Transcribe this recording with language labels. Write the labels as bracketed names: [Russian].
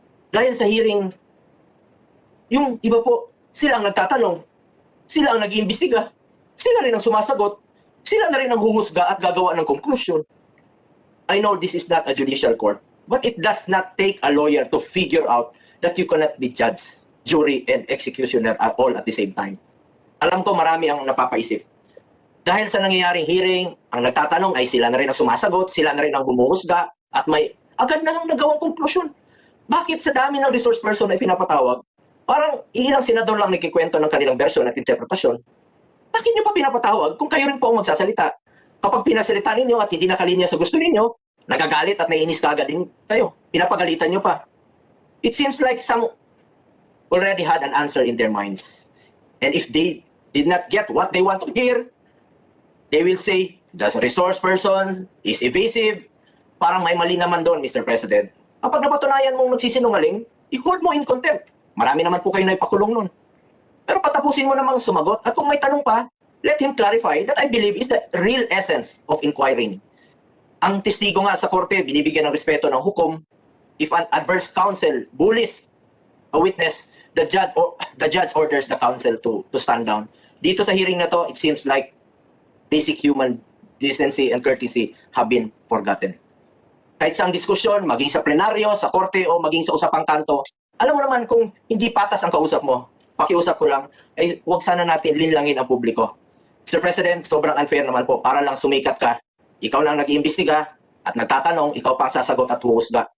[Filipino] Dahil sa hearing, yung iba po, sila ang nagtatanong, sila ang nag-iimbestiga, sila rin ang sumasagot, sila na rin ang huhusga at gagawa ng conclusion. [English] I know this is not a judicial court, but it does not take a lawyer to figure out that you cannot be judge, jury, and executioner all at the same time. [Filipino] Alam ko marami ang napapaisip. Dahil sa nangyayaring hearing, ang nagtatanong ay sila na rin ang sumasagot, sila na rin ang humuhusga, at may agad na nagawang konklusyon. Bakit sa dami ng resource person na pinapatawag, parang ilang senador lang nagkikwento ng kanilang version at interpretasyon? Bakit niyo pa pinapatawag kung kayo rin po ang magsasalita? Kapag pinasalita ninyo at hindi nakalinya sa gusto ninyo, nagagalit at naiinis kagad din kayo. Pinapagalitan nyo pa. [English] It seems like some already had an answer in their minds. And if they did not get what they want to hear, they will say, the resource person is evasive. [Filipino] Parang may mali naman doon, Mr. President. Kapag napatunayan mong nagsisinungaling, i-hold mo [English] in contempt. [Filipino] Marami naman po kayo na ipakulong nun. Pero patapusin mo namang sumagot at kung may tanong pa, [English] let him clarify that I believe is the real essence of inquiring. [Filipino] Ang testigo nga sa korte, binibigyan ng respeto ng hukom. [English] If an adverse counsel bullies a witness, the judge orders the counsel to stand down. [Filipino] Dito sa hearing na to, [English] it seems like basic human decency and courtesy have been forgotten. [Filipino] Kahit sa ang diskusyon, maging sa plenaryo, sa korte, o maging sa usapang kanto, alam mo naman kung hindi patas ang kausap mo, pakiusap ko lang, ay huwag sana natin linlangin ang publiko. Mr. President, sobrang unfair naman po. Para lang sumikat ka, ikaw lang nag-iimbestiga at nagtatanong, ikaw pang sasagot at huhusga.